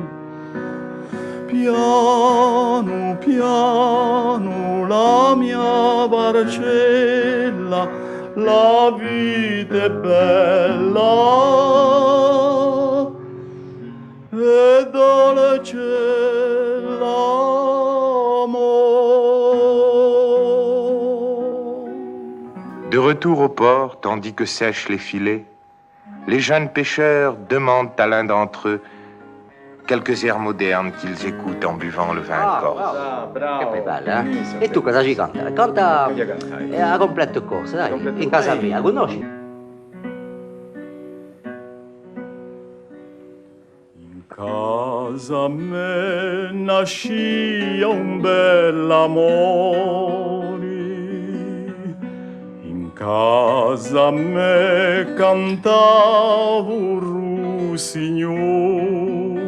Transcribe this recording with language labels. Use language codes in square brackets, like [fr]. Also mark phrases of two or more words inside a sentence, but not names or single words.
[it] Piano, piano, la mia barcella, la vita è bella e dolce l'amore. [fr] De retour au port, tandis que sèchent les filets, les jeunes pêcheurs demandent à l'un d'entre eux quelques airs modernes qu'ils écoutent en buvant le vin corse. [it] Che poi bella, eh? E tu cosa ci canta? Canta a completo corso, dai, in casa mia, conosci? [co] In casa me nascia un bell'amore, in casa me cantava un russignol,